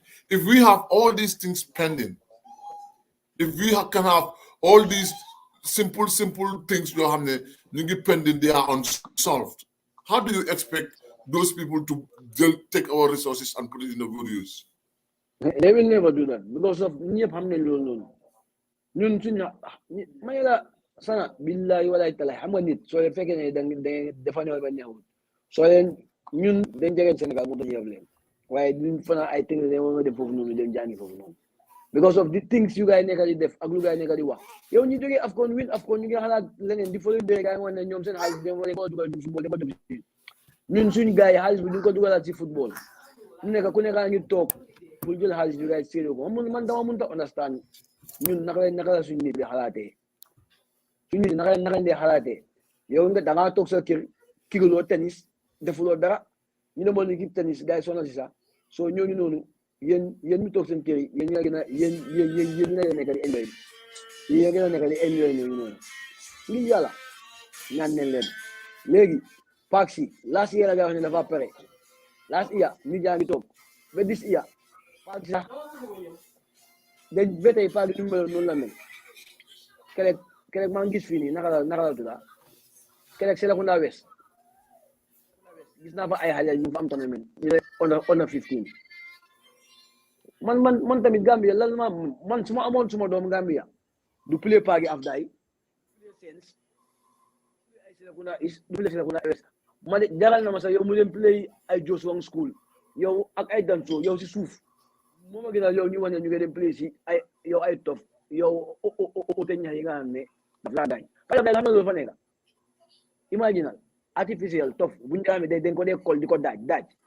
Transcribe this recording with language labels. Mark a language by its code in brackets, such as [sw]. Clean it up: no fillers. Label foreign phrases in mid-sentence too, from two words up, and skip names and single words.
[en] If we have all these things pending, if we can have all these simple things you have pending, they are unsolved. How do you expect those people to take our resources and put it in a good use? They will never do that because of [wo] ñun suñu may la sana billahi wala taala xam nga nit soo leen fekkee ne da dafa ñëw ba ñëwul soo leen ñun dañ jege Sénégal mu tax leen waaye duñ fana ay things dañ war a def foofu noonu dem jàngi foofu noonu [en] because of the things you guys [wo] nekk di def ak lu guys nekk di wax yow ñu jógee AFCON win AFCON ñu ngi xalaat leneen di fële dee gaay ne ñoom seen xaalis dem wala ko dugal ci football dem dem ñun suñu gars yi xaalis bi ñu ko dugalaat ci football mu nekk ku nekk ngi toog pour jël xaalis bi guys séeréer ko man dama mënut a understand ñun naka la suñu nit di xalaatee suñu nit naka lañ di xalaatee yow nga da ngaa toog sa kër kiruloo tennis defuloo dara ñu ne moom équipe tennis gars yi sonal si sax soo ñooñu noonu yéen ñu toog seen kër yi yéen ñaa gën a yéen ñaa nekk di enjoy yéen gën a nekk di enjoy ñooñu noonu ngir yàlla ñaan nañ leen léegi paak si [en] last year [wo] la nga wax ne dafa pare [en] last year [wo] ñu jaa ngi toog ba [en] this year [wo] paak sax dañ ba tey paak ñu mel noonu la mel keroog maa ngi gis fii nii naka la tudda keroog Serekunda West gis naa fa ay xale ñu fa am tournament ñu ne under 15 man tamit Gambia lan man su ma amoon suma doom Gambia du play paagi afdaay ay Serekunda East du play Serekunda West man jaral na ma sax yow mu dem play ay Joshua School yow ak ay Danso yow si suuf moo ma gënal yow ñu wane ñu ngi dem play si ay yow ay tof yow ote ñax yi nga xam ne daf laa daañ [fr] parce que [wo] xam na loolu fa nekk imaginal artificiel tof buñu ko amee dañ ko dee kol di ko daaj ba